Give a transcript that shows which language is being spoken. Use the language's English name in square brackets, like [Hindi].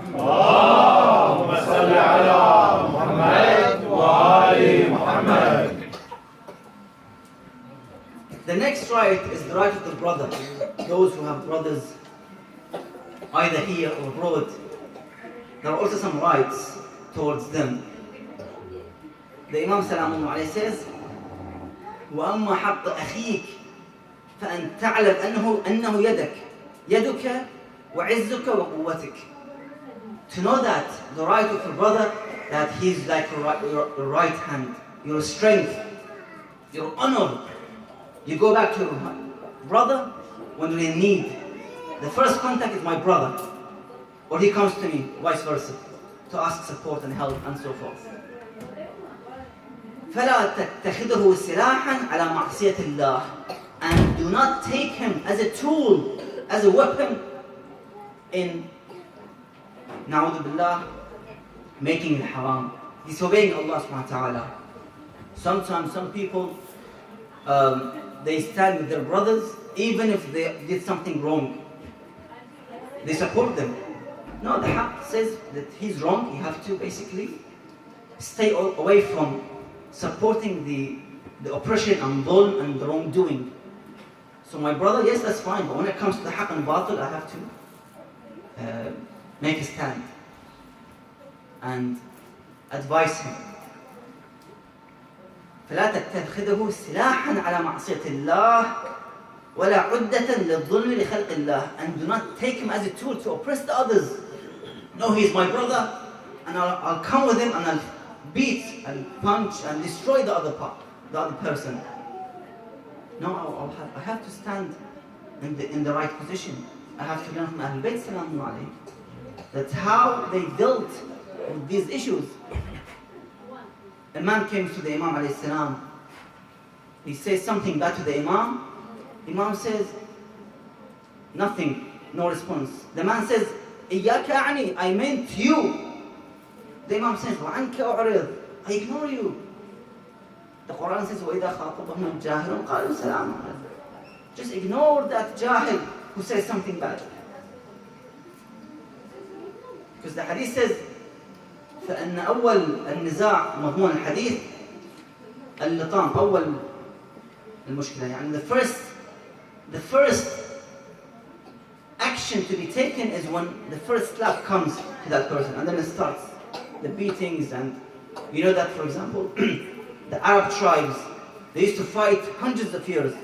[Arabic] اللهم صل على محمد وآل محمد. [English] The next right is the right of the brother. Those who have brothers, either here or abroad, there are also some rights towards them. The Imam Salamun alayhi says, [Arabic] وَأَمَّا حَقَّ أَخِيكَ فَأَنْ تَعْلَمْ أَنَّهُ يَدُكَ وَعِزُّكَ وَقُوَّتِكَ. [English] To know that the right of your brother, that he's like your right hand, your strength, your honor. You go back to your brother when you're in need. The first contact is my brother, or he comes to me, vice versa, to ask support and help and so forth. [Arabic] فلا تتخذه سلاحا على معصية الله. [English] And do not take him as a tool, as a weapon in na'udhu billah, making it haram, disobeying Allah subhanahu wa ta'ala. Sometimes some people they stand with their brothers even if they did something wrong. They support them. No, the haqq says that he's wrong. You have to basically stay away from supporting the oppression and dhulm and the wrongdoing. So my brother, yes, that's fine, but when it comes to the haqq and batil, I have to make a stand and advise him. [Arabic] فلا تتخذه سلاحا على معصية الله ولا عدة للظلم لخلق الله. [English] And do not take him as a tool to oppress the others. No, he's my brother, and I'll come with him and I'll beat and punch and destroy the other person. No, I have to stand in the right position. I have to learn from Ahlul Bayt Salamu alayhi. That's how they dealt with these issues. A man came to the Imam alayhi salam. He says something back to the Imam. Imam says nothing, no response. The man says, [Arabic] إياك أعني, [English] I meant you. The Imam says, [Arabic] وعنك أعرض, [English] I ignore you. The Quran says, [Arabic] وإذا خاطبهم الجاهلون قالوا سلاما. [English] Just ignore that jahil who says something bad. Because the hadith says, [Arabic] فإن أول النزاع مضمون الحديث اللطام. أول المشكلة يعني [English] the first action to be taken is when the first slap comes to that person, and then it starts the beatings. And you know that, for example, the Arab tribes, they used to fight hundreds of years.